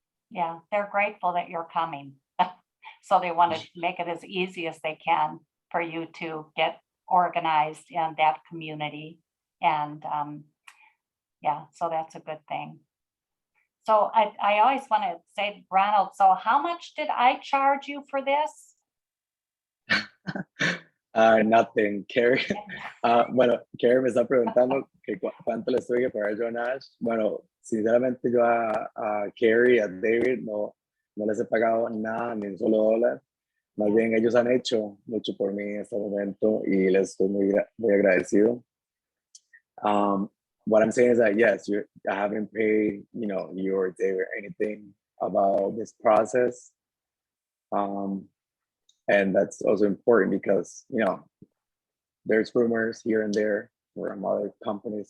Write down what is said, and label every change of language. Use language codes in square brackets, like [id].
[en] yeah, they're grateful that you're coming. So they want to make it as easy as they can for you to get organized in that community. And yeah, so that's a good thing. So I always want to say, Ronald, so how much did I charge you for this? Nothing, Carrie. [es] Bueno, Carrie me está preguntando que cuánto le estoy a pagar yo a Nash. Bueno, sinceramente yo a Carrie, a David, no les he pagado nada, ni un solo dólar. Más bien ellos han hecho mucho por mí en este momento y les estoy muy agradecido. [en] What I'm saying is that yes, I haven't paid, you know, you or David anything about this process. And that's also important because, you know, there's rumors here and there from other companies.